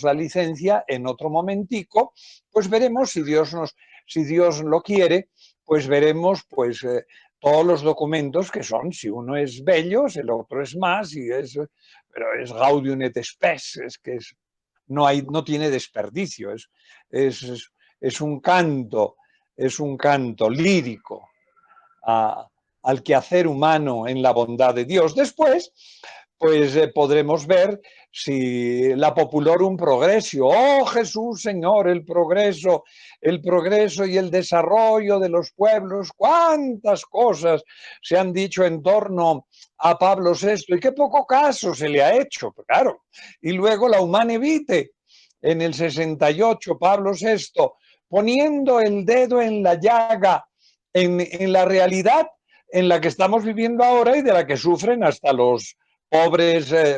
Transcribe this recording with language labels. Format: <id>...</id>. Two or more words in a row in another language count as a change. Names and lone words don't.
<es>la licencia, en otro momentico, pues veremos si Dios lo quiere, pues veremos pues todos los documentos que son, si uno es bellos, el otro es más, pero es Gaudium et Spes, es que no tiene desperdicio, es un canto, lírico al quehacer humano en la bondad de Dios. Después, pues podremos ver si la populorum progressio, oh Jesús Señor, el progreso y el desarrollo de los pueblos, cuántas cosas se han dicho en torno a Pablo VI y qué poco caso se le ha hecho, claro. Y luego la Humane Vitae, en el 68, Pablo VI, poniendo el dedo en la llaga, en la realidad en la que estamos viviendo ahora y de la que sufren hasta los pobres</es>